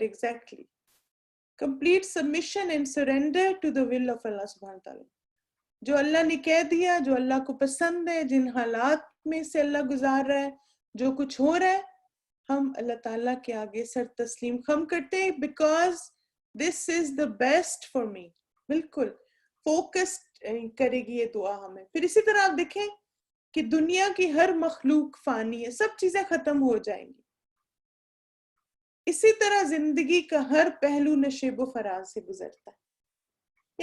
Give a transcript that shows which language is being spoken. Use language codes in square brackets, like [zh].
[en] Exactly complete submission and surrender to the will of Allah سبحانہ تعالیٰ. [ur] جو اللہ نے کہہ دیا، جو اللہ کو پسند ہے، جن حالات میں سے اللہ گزار رہا ہے، جو کچھ ہو رہا ہے، ہم اللہ تعالیٰ کے آگے سر تسلیم خم کرتے ہیں. [en] Because this is the best for me. [ur] بالکل فوکسڈ کرے گی یہ دعا ہمیں. پھر اسی طرح آپ دیکھیں کہ دنیا کی ہر مخلوق فانی ہے، سب چیزیں ختم ہو جائیں گی. اسی طرح زندگی کا ہر پہلو نشیب و فراز سے گزرتا ہے.